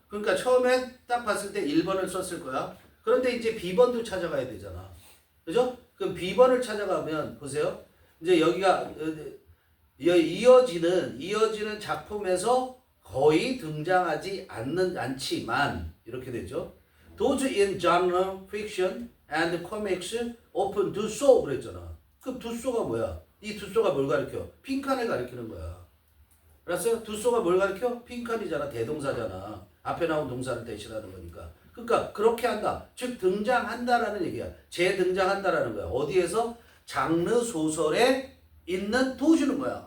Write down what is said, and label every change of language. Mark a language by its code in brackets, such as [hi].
[ko] 그러니까 처음엔 딱 봤을 때 1번을 썼을 거야. 그런데 이제 B번도 찾아가야 되잖아. 그죠? 그럼 B번을 찾아가면 보세요. 이제 여기가 이어지는 작품에서 거의 등장하지 않지만 이렇게 되죠. [en] Those in genre, fiction, and comics often do so [ko] 그랬잖아. 그럼 do so가 뭐야? 이 do so가 뭘 가리켜? 빈칸을 가리키는 거야. 알았어요? do so가 뭘 가리켜? 빈칸이잖아. 대동사잖아. 앞에 나온 동사를 대신하는 거니까. 그러니까 그렇게 한다. 즉 등장한다라는 얘기야. 재등장한다라는 거야. 어디에서? 장르 소설에 있는 도주는 거야.